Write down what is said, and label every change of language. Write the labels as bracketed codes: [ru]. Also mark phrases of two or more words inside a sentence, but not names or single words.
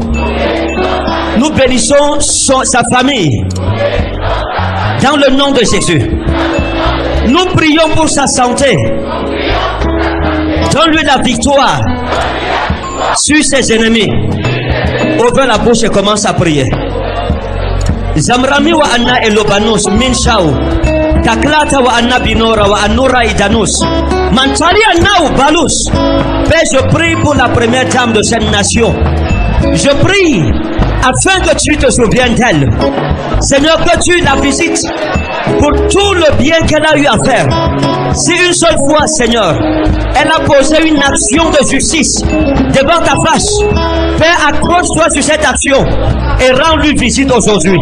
[fr] Nous bénissons sa famille. Dans le nom de Jésus. Nous prions pour sa santé. Donne-lui la victoire sur ses ennemis. Ouvre la bouche et commence à prier. Zamrami wa anna elobanus min shau. Taklata wa anna binora wa anura idanus. Mantali anna balus. Mais je prie pour la première dame de cette nation. Je prie afin que tu te souviennes d'elle. Seigneur, que tu la visites pour tout le bien qu'elle a eu à faire. Si une seule fois, Seigneur, elle a posé une action de justice devant ta face, Père, accroche-toi sur cette action et rends-lui visite aujourd'hui.